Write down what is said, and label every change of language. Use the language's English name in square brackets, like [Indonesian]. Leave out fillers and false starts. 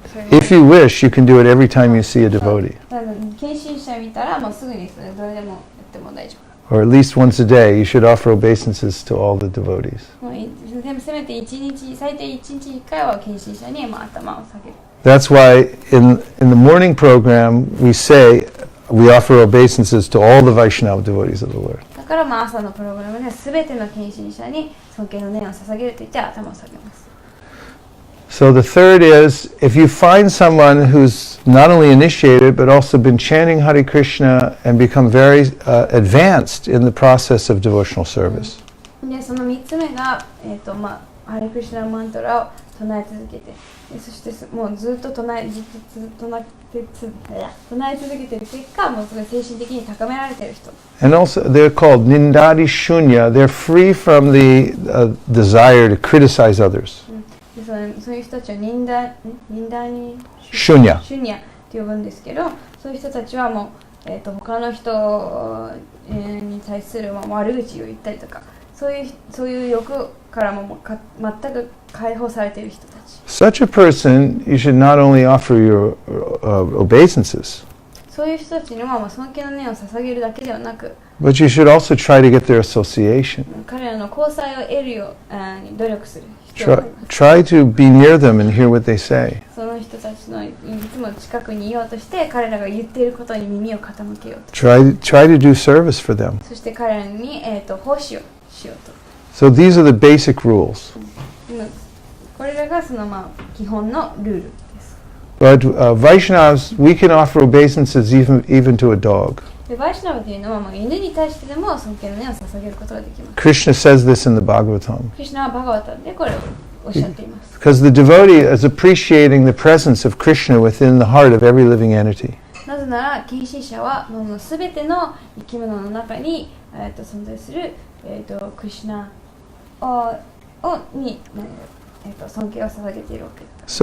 [English] If you wish, you can do it every time you see a devotee. [Japanese] 献身者見たらもうすぐにそれどれでもやっても大丈 [English] Or at least once a day, you should offer obeisances to all the devotees. [Japanese] 夫。もうでもせめて最低1日1回は献身者に頭を下げる。 [English] That's why in the morning program, we offer obeisances to all the Vaishnava devotees of the Lord. [Japanese] だから朝のプログラムでは全ての献身者に尊敬の念を捧げると言って頭を下げます。 [English] So the third is, if you find someone who's not only initiated, but also been chanting Hare Krishna and become very advanced in the process of devotional service. [Japanese] でその3つ目が、ハレクリシュナマントラを唱え続けて、そしてもうずっと唱え続けている結果、もうすごい精神的に高められている人。 [English] And also, they're called Nindadi Shunya. They're free from the desire to criticize others. [Japanese] でそういう人たちはニンダにシュニャって呼ぶんですけど、そういう人たちはもう、他の人に対する悪口を言ったりとか、そういう欲からも全く解放されている人たち。 [English] Such a person, you should not only offer your obeisances, [Japanese] そういう人たちには尊敬の念を捧げるだけではなく、 [English] but you should also try to get their association. [Japanese] 彼らの交際を得るように努力する必要があります。 [English] Try to be near them and hear what they say. [Japanese] その人たちのいつも近くにいようとして彼らが言っていることに耳を傾けようと。 [English] Try to do service for them. [Japanese] そして彼らに、奉仕をしようと。 [English] So these are the basic rules. [Japanese] これらがその基本のルールです。 [English] But Vaishnavas, we can offer obeisances even to a dog. [Japanese] でバイシュナブというのは犬に対してでも尊敬の念を捧げることができます。 [English] Krishna says this in the Bhagavatam. [Japanese] クリシュナはバガバタンでこれをおっしゃっています。 [English] Because the devotee is appreciating the presence of Krishna within the heart of every living entity. [Japanese] なぜなら献身者はすべての生き物の中に、存在する、クリシュナに尊敬を捧げているわけです。